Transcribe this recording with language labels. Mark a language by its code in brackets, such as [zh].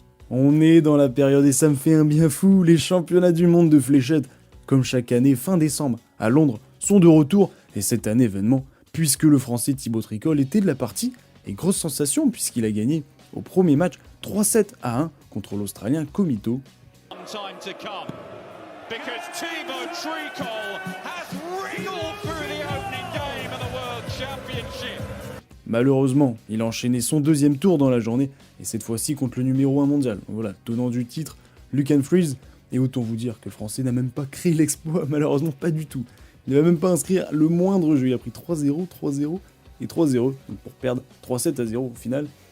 [fr] On est dans la période et ça me fait un bien fou, les championnats du monde de fléchettes, comme chaque année fin décembre à Londres, sont de retour et cette année événement puisque le Français Thibaut Tricol était de la partie et grosse sensation puisqu'il a gagné au premier match 3-7-1 contre l'Australien Komito. [en] Because Thibaut Tricol has wriggled through the opening game of the World Championship. [fr] Malheureusement, il a enchaîné son deuxième tour dans la journée, et cette fois-ci contre le numéro 1 mondial. Voilà, tenant du titre, Lucan Freeze, et autant vous dire que le Français n'a même pas créé l'exploit, malheureusement pas du tout. Il ne va même pas inscrire le moindre jeu, il a pris 3-0, 3-0 et 3-0, donc pour perdre 3-7-0 au final.